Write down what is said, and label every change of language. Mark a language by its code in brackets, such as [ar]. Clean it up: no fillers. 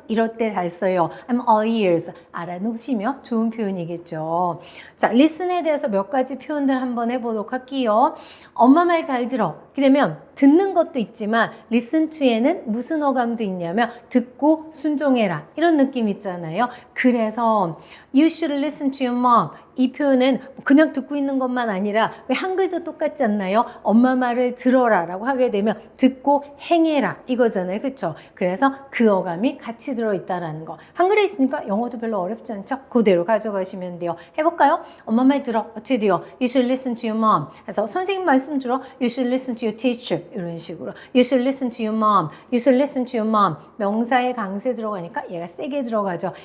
[ko] 이럴 때 잘 써요. [en] I'm all ears. [ko] 알아놓으시면 좋은 표현이겠죠. 자, listen에 대해서 몇 가지 표현들 한번 해보도록 할게요. 엄마 말 잘 들어. 이렇게 되면 듣는 것도 있지만 listen to에는 무슨 어감도 있냐면 듣고 순종해라. 이런 느낌 있잖아요. 그래서 [en] you should listen to your mom. [ko] 이 표현은 그냥 듣고 있는 것만 아니라 왜 한글도 똑같지 않나요? 엄마 말을 들어라 라고 하게 되면 듣고 행해라 이거잖아요. 그렇죠? 그래서 그 어감이 같이 들어있다라는 거. 한글에 있으니까 영어도 별로 어렵지 않죠? 그대로 가져가시면 돼요. 해볼까요? 엄마 말 들어. 어떻게 돼요? [en] You should listen to your mom. [ko] 그래서 선생님 말씀 들어. [en] You should listen to your teacher. [ko] 이런 식으로. [en] You should listen to your mom. You should listen to your mom. [ko] 명사에 강세 들어가니까 얘가 세게 들어가죠.